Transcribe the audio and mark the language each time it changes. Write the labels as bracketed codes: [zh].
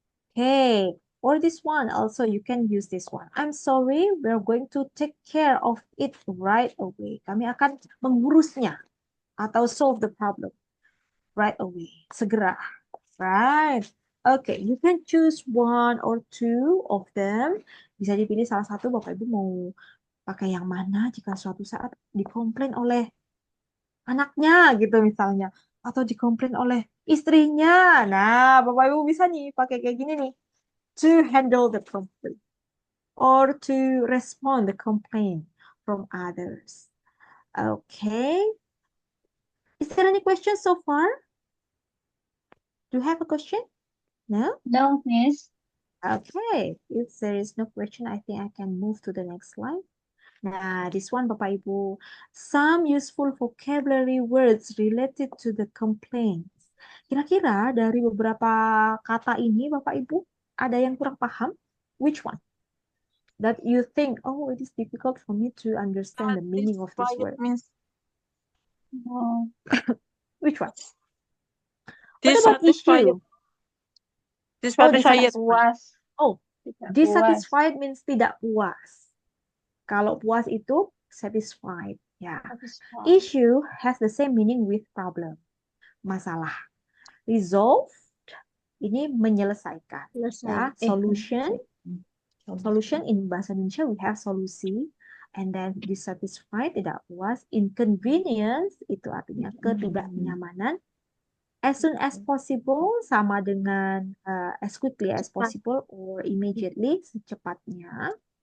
[en] Okay, or this one also you can use this one. I'm sorry, we're going to take care of it right away. [id] Kami akan mengurusnya atau [en] solve the problem right away. [id] Segera. Right. [en] Okay, you can choose one or two of them. [id] Bisa dipilih salah satu, Bapak Ibu mau pakai yang mana jika suatu saat dikomplain oleh anaknya gitu misalnya. Atau dikomplain oleh istrinya. Nah, Bapak Ibu bisa nih pakai kayak gini nih. [en] To handle the complaint. Or to respond the complaint from others. Okay. Is there any questions so far? Do you have a question? No? No, Miss. Okay, if there is no question, I think I can move to the next slide. Nah, this one, Bapak Ibu. Some useful vocabulary words related to the complaints. [id] Kira-kira dari beberapa kata ini, Bapak Ibu, ada yang kurang paham? [en] Which one? That you think, oh, it is difficult for me to understand the meaning of this word. Means No. Which one? What about issue? dissatisfied. [id] Puas. Oh, Tidak puas. [en] dissatisfied means [id] tidak puas. Kalau puas itu satisfied. Ya. [en] Satisfied. Issue has the same meaning with problem. [id] Masalah. Resolved ini menyelesaikan. [en] Ya. Solution. Solution in bahasa Indonesia we have solusi. And then dissatisfied tidak puas. [id] Inconvenience itu artinya ketidaknyamanan. [en] As soon as possible sama dengan as quickly as possible or immediately, secepatnya.